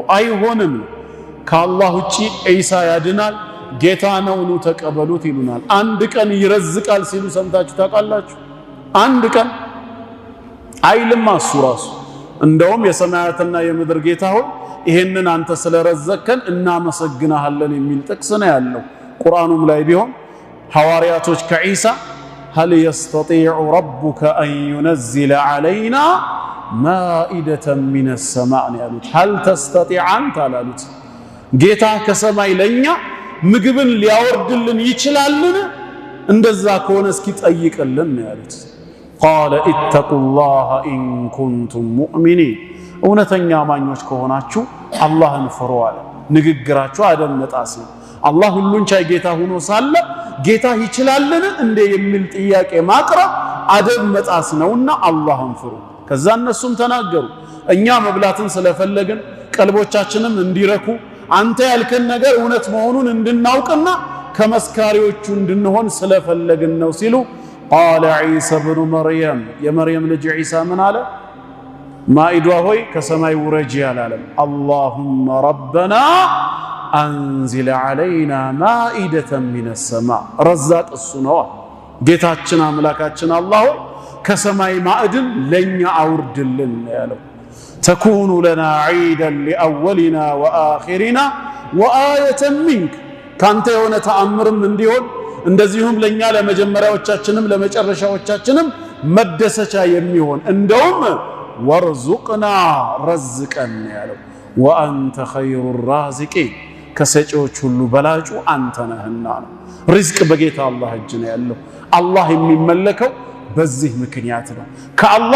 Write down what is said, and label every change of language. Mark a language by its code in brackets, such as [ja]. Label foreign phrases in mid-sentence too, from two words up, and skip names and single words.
[am] አይሆንም። ከአላህ ውጪ ዒሳ ያድናል ጌታ ነው ኑ ተቀበሉት ይሉናል። አንድ ቀን ይረዝቃል ሲሉ ሰምታችሁ ታውቃላችሁ? አንድ ቀን አይልም እሱ ራሱ። እንደውም የሰማያትና የምድር ጌታ ሆይ ይሄንን አንተ ስለረዘከን እናመሰግናለን የሚል ጥቅስ ነው ያለው። ቁርአኑም ላይ ቢሆን ሐዋርያቶች ከዒሳ [ar] هل يستطيع ربك أن ينزل علينا مائدة من السماء [am] ያሉት [ar] هل تستطيع أنت [am] አሉት ጌታ ከሰማይ ለኛ ምግብን ሊያወርድልን ይችላልን? እንደዛ ከሆነ እስኪ ጠይቅልን ያሉት። [ar] قال اتقوا الله إن كنتم مؤمنين [am] እውነተኛ አማኞች ከሆናችሁ አላህን ፍሩ አለ። ንግግራችሁ አደመጣስ አላህ ሁሉን ቻይ ጌታ ሆኖ ሳለ ጌታ ይችላልን እንደ የሚል ጥያቄ ማቅረብ አደብ መጣስ ነውና አላህን ፍሩ። ከዛ እነሱም ተናገሩ እኛ መብላትን ስለፈለግን ቀልቦቻችንም እንዲረኩ አንተ ያልከን ነገር እውነት መሆኑን እንድናውቅና ከመስካሪዎቹ እንድንሆን ስለፈለግን ነው ሲሉ [ar] قال عيسى ابن مريم [am] የመርየም ልጅ ዒሳ ምን አለ? ማኢዷ ሆይ ከሰማይ ውረጂ አላለም። [ar] اللهم ربنا أنزل علينا مائدة من السماء [am] رزاق እሱ ነው ጌታችን አምላካችን አላህ ከሰማይ ማዕድን ለኛ አውርድልን ያለው። [ar] تكون لنا عيدا لأولنا وآخرنا وآية منك [am] ካንተ የሆነ ተአምርም እንዲሆን እንደዚሁም ለኛ ለመጀመሪያዎቻችንም ለመጨረሻዎቻችንም መደሰቻ የሚሆን እንደውም ወርዙቅና ረዝቀን ያለው። [ar] وأنت خير الرازقين [am] ከሰጪዎች ሁሉ በላጩ አንተ ነህና ነው። ሪዝቅ በጌታ አላህ እጅ ነው ያለው። አላህ የሚመለከው በዚህ ምክንያት ነው። ከአላህ